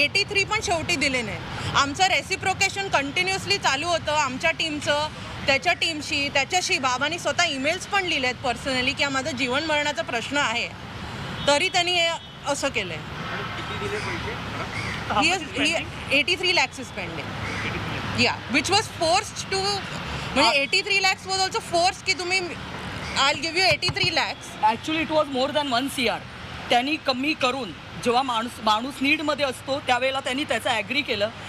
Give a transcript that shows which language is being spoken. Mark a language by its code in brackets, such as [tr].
[mr] 83 पण शेवटी दिले नाहीत. आमचं रेसिप्रोकेशन कंटिन्युअसली चालू होतं आमच्या टीमचं त्याच्या टीमशी, त्याच्याशी. बाबांनी स्वतः ईमेल्स पण लिहिले आहेत पर्सनली की माझं जीवन मरणाचा प्रश्न आहे, तरी त्यांनी हे असं केलं आहे. [en] 83 lakhs is pending. Yeah, which was forced to, म्हणजे 83 lakhs was also forced [mr] की तुम्ही [en] I'll give you 83 lakhs. Actually it was more than 1 CR. [mr] त्यांनी कमी करून जेव्हा माणूस नीडमध्ये असतो त्यावेळेला त्यांनी त्याचं ॲग्री केलं.